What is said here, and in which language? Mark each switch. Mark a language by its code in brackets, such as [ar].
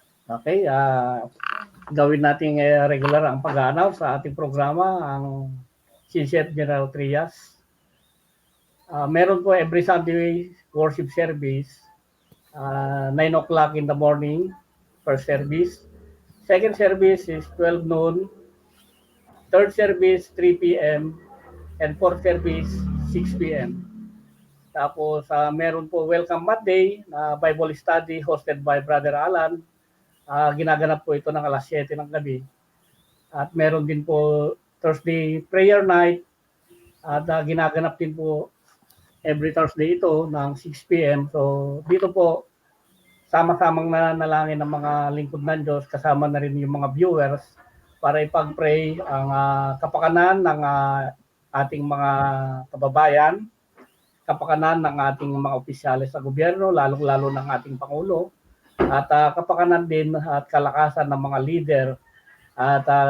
[tl] Okay, gawin natin regular ang pag-announce sa ating programa, ang CCF General Trias. Meron po [en] every Sunday worship service, 9 o'clock in the morning, first service. Second service is 12 noon. Third service, 3 p.m. And fourth service, 6 p.m. [tl] Tapos meron po [en] Welcome Monday na Bible study hosted by Brother Alan. [tl] Ginaganap po ito ng alas 7 ng gabi. At meron din po Thursday Prayer Night at ginaganap din po [en] every Thursday [tl] ito ng [en] 6 p.m. [tl] So dito po, sama-samang nanalangin ng mga lingkod ng Diyos, kasama na rin yung mga viewers para ipag-pray ang kapakanan ng ating mga kababayan, kapakanan ng ating mga opisyales sa gobyerno, lalong-lalo ng ating Pangulo, at kapakanan din at kalakasan ng mga leader at